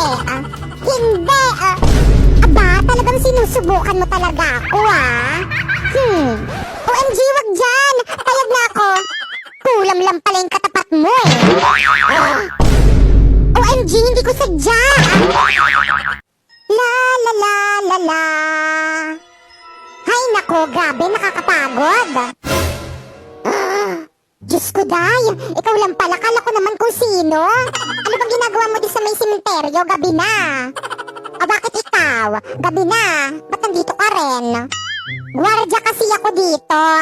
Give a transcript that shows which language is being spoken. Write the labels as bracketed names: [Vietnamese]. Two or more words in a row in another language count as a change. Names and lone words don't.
[Filipino] Hindi! Aba, talagang sinusubukan mo talaga ako OMG, wag dyan! Payag na ako! Kulam lang pala yung katapat mo OMG, hindi ko sadya! La la la la la. Hay nako, grabe, nakakapagod. Diyos ko, Day. Ikaw lang pala, kala ko naman kung sino. Ano bang ginagawa mo di sa may sementeryo? Gabi na. Bakit ikaw? Gabi na. Ba't nandito ka rin? Gwardiya kasi ako dito.